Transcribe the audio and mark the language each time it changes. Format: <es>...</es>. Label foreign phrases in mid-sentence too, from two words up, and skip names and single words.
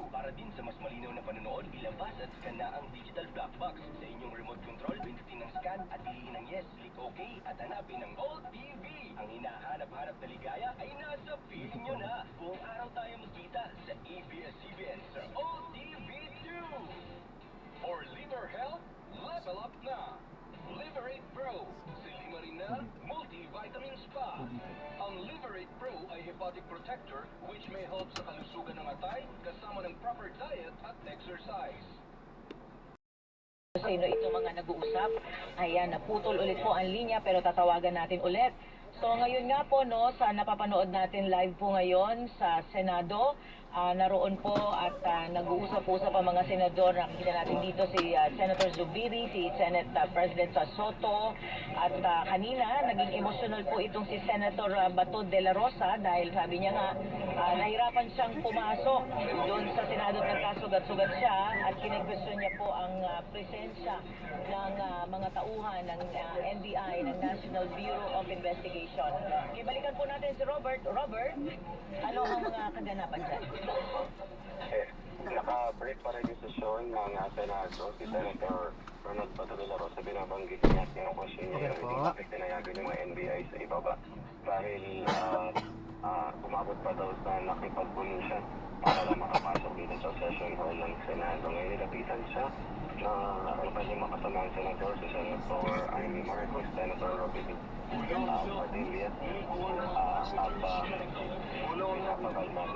<tl>Para din sa mas malinaw na panonood, ilabas at scan na ang</tl> <en>digital black box.</en> <tl>Sa inyong</tl> <en>remote control,</en> <tl>pindutin ang scan at piliin ang yes,</tl> <en>click OK</en> <tl>at hanapin ang All TV. Ang hinahanap-hanap na ligaya ay nasa piling nyo na. Buong araw tayo magkita sa ABS-CBN sa All TV2.</tl> <en>For liver health, level up</en> <tl>na. Liberate Pro, si Limarina Multivitamin Spa. Ang Liberate Pro ay</tl> <en>hepatic protector which may help</en> <tl>sa kalusugan ng atay kasama ng</tl> <en>proper diet</en> <tl>at exercise. Sino ito mga nag-uusap? Ayan, naputol ulit po ang linya pero tatawagan natin ulit. So ngayon nga po no, sa napapanood natin live po ngayon sa Senado, naroon po at nag-uusap-usap ang mga senador. Nakikita natin dito si Senator Zubiri, si Senate President Soto at kanina naging emotional po itong si Senator Bato de la Rosa dahil sabi niya nga nahirapan siyang pumasok doon sa Senado at nagkasugat-sugat siya at kinag-question niya po ang presensya ng mga tauhan ng NBI, ng National Bureau of Investigation. Ibalikan po natin si Robert. Robert, ano ang mga kaganapan dyan? Naka-break pa rin yung sesyon ng Senado, si Senator Ronald Bato de la Rosa, binabanggit niya at kinukwestiyon niya yung hindi bakit tinayagan yung mga NBI sa ibaba dahil umabot pa daw sa nakipagpuno siya para lang makapasok dito sa</tl> <en>session hall</en> <tl>ng Senado. Ngayon nilapitan siya na ang kanyang makasamang senador, si Senator Amy Marcos, Senator Robby Padilla at pinapakalma.</tl>